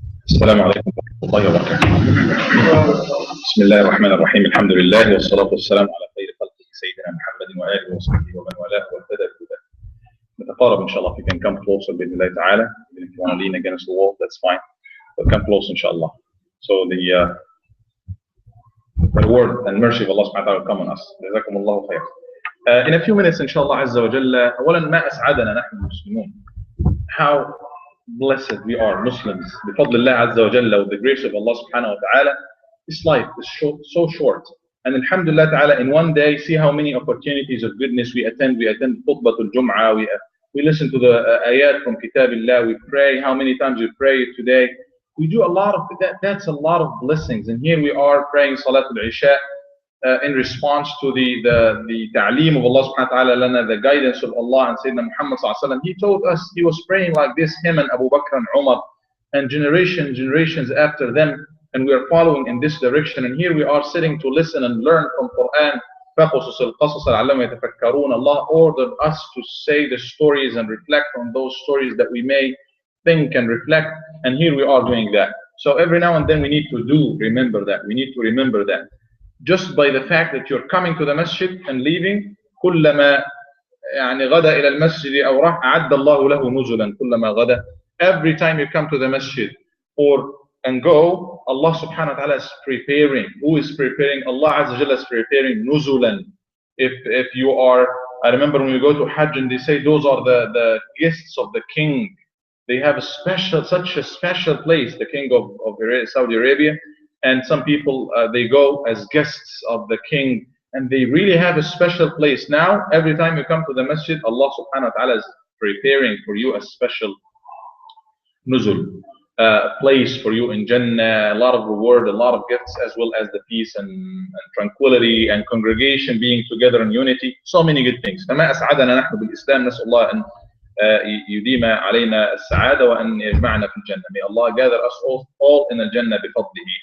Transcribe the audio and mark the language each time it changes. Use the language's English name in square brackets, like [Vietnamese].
[Arabic] السلام عليكم ورحمة الله وبركاته. بسم الله الرحمن الرحيم، الحمد لله والصلاة والسلام على خير خلقه سيدنا محمد وآله وصحبه ومن والاه واهتدى بهداه. نتقارب إن شاء الله. [English] If you can come closer [Arabic] بإذن الله تعالى. [English] If you want to lean against the wall, that's fine. But come close [Arabic] إن شاء الله. [English] So the reward and mercy of Allah subhanahu wa ta'ala will come on us. [Arabic] جزاكم الله خير. [English] In a few minutes [Arabic] إن شاء الله عز وجل. أولا ما أسعدنا نحن المسلمون. [English] How blessed we are Muslims [Arabic] بفضل الله عز وجل [English] with the grace of Allah subhanahu wa ta'ala. This life is so short, and alhamdulillah ta'ala, in one day see how many opportunities of goodness we attend. We attend khutbatul jum'ah, we listen to the ayat from kitabillah, we pray. How many times we pray today? We do a lot of that. That's a lot of blessings, and here we are praying salatul isha in response to the ta'aleem of Allah subhanahu wa ta'ala lana, the guidance of Allah and Sayyidina Muhammad sallallahu alaihi wasallam. He told us, he was praying like this, him and Abu Bakr and Umar and generations after them, and we are following in this direction. And here we are sitting to listen and learn from Quran. Allah ordered us to say the stories and reflect on those stories that we may think and reflect, and here we are doing that. So every now and then we need to remember that. We need to remember that. Just by the fact that you're coming to the masjid and leaving, [Arabic] كلما يعني غدا إلى المسجد أو راح أعد الله له نزلا كلما غدا. [English] Every time you come to the masjid and go, Allah subhanahu wa ta'ala is preparing. Who is preparing? Allah Azza wa Jalla is preparing nuzulan. If you are, I remember when we go to Hajj and they say those are the guests of the king. They have such a special place, the king of Saudi Arabia. And some people, they go as guests of the king, and they really have a special place. Now, every time you come to the masjid, Allah subhanahu wa ta'ala is preparing for you a special nuzul, place for you in Jannah, a lot of reward, a lot of gifts, as well as the peace and tranquility and congregation being together in unity. So many good things. [Arabic] فما أسعدنا نحن بالإسلام. نسأل الله أن يديم علينا السعادة وأن يجمعنا في الجنة. [English] May Allah gather us all in [Arabic] الجنة بفضله.